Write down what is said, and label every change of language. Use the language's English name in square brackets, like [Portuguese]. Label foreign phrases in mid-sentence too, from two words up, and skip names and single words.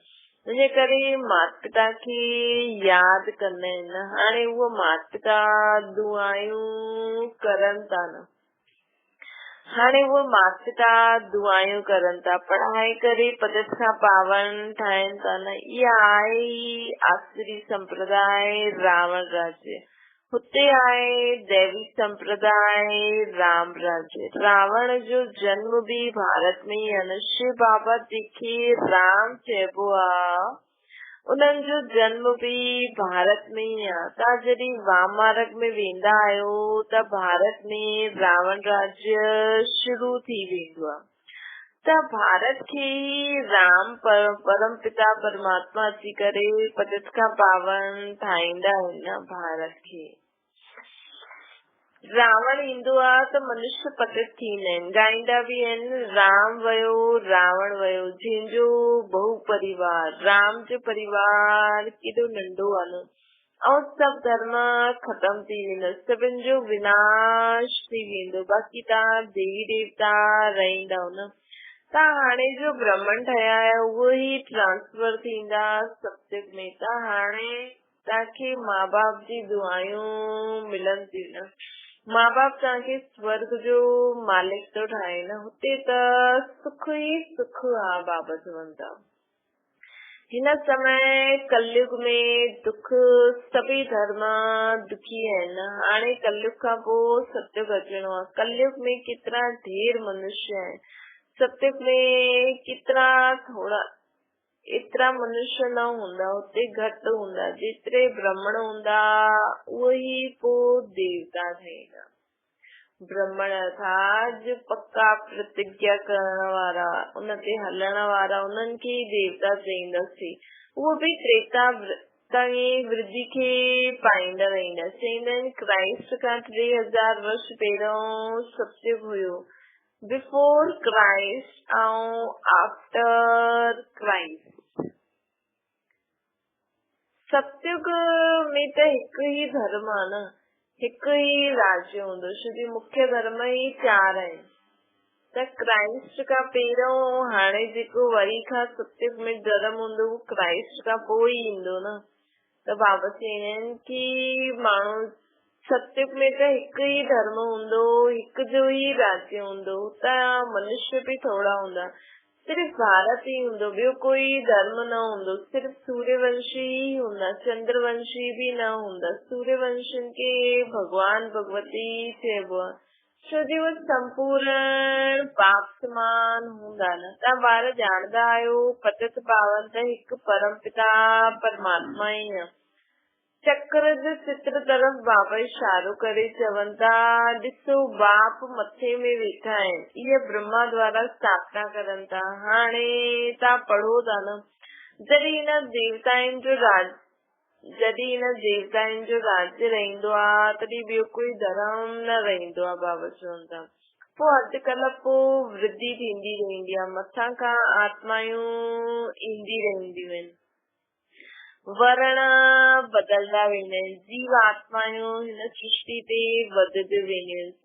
[Sindhi] इन करे माता पिता खे यादि कंदा आहिनि न। हाणे उहो माता पिता दुआयूं करनि था न, हाणे उहे माता पिता दुआयूं करनि था, पढ़ाई करे पतित खां पावन ठाहिनि था न। इहा आहे आसुरी संप्रदाय रावण राज्य। हुते आहे दैवी संप्रदाय राम राज्य। रावण जो जन्म भी भारत में ई आहे। शिव बाबा जंहिंखे राम चइबो आहे उन्हनि जो जन्म भी भारत में ई आहे। तव्हां जॾहिं वामार्ग में वेंदा आहियो त भारत में रावण राज्य शुरू थी वेंदो आहे। त भारत खे राम परम पिता परमात्मा अची करे पतित खां पावन ठाहींदा आहिनि न भारत खे। रावण ईंदो आहे त मनुष्य पतित थींदा आहिनि। ॻाईंदा बि आहिनि राम वयो रावण वयो, जंहिंजो बहु परिवार। राम जो परिवार केॾो नंढो आहे न, ऐं सभु धर्म खत्म थी वेंदो, सभिनि जो विनाश थी वेंदो। बाक़ी तव्हां देवी देवता रहंदव न। तव्हां हाणे जो ब्रह्मन ठहिया आहियो उहो ई ट्रांसफर थींदा सत्युग में। त हाणे तव्हांखे माँ बाप जी दुआयूं मिलनि थियूं न। माँ बाप तव्हांखे स्वर्ग जो मालिक थो ठाहे न। हुते त सुख ई सुख आहे। बाबा चवनि था हिन समय कलयुग में दुख सभी धर्म दुखी आहिनि। हाणे कलयुग खां पोइ सतयुग अचणो आहे। कलयुग में केतिरा ढेर मनुष्य आहिनि, सतयुग में केतिरा थोड़ा एतिरा मनुष्य न हूंदा, उते घटि हूंदा। जेतिरे ब्राह्मण हूंदा उहे पोइ देवता ठहींदा। ब्राह्मण अर्थात जो पक्का प्रतिज्ञा करण वारा, उन ते हलण वारा, उन्हनि खे देवता चईंदासीं। उहो बि त्रेता ताईं वृद्धि खे पाईंदा वेंदा। चईंदा आहिनि क्राइस्ट खां 3000 वर्ष पहिरियों सतयुग हुयो, [English] before Christ [Sindhi] ऐं [English] after Christ. [Sindhi] सतयुग में त हिकु ई धर्म आहे न, हिकु ई राज्य हूंदो, छोकी मुख्य धर्म ई 4 आहिनि। त क्राइस्ट खां पहिरियों हाणे जेको वरी खां सतयुग में धर्म हूंदो उहो क्राइस्ट खां पोइ ई ईंदो न। त बाबा चवंदा आहिनि कि माण्हू सतयुग में त हिकु ई धर्म हूंदो, हिकु जो ई राज्य हूंदो, त मनुष्य बि थोड़ा हूंदा। सिर्फ भारत ही हूंदो, ॿियो कोई धर्म न हूंदो। सिर्फ सूर्यवंशी ही हूंदा, चंद्रवंशी भी न हूंदा। सूर्यवंशियुनि खे भगवान भगवती चइबो आहे, छो जो उहे संपूर्ण पाप समान हूंदा न। तव्हां ॿार ॼाणदा आहियो पतित पावन त हिकु परम पिता परमात्मा ई आहे। चक्र जे चित्र तरफ़ बाबा इशारो करे चवनि था, ॾिसो बाप मथे में वेठा आहिनि, इहे ब्रह्मा द्वारा स्थापना करनि था। हाणे तव्हां पढ़ो था न, जॾहिं हिन देवताउनि जो राज्य रहंदो आहे तॾहिं ॿियो कोई धर्म न रहंदो आहे। बाबा चवनि था पोइ अॼुकल्ह पोइ वृद्धि थींदी रहंदी आहे, मथां खां आत्मायूं ईंदी रहंदियूं आहिनि, वर्ण बदलदा वेंदा आहिनि, जीव आत्मायूं हिन सृष्टि ते वधंदियूं वेंदियूं आहिनि।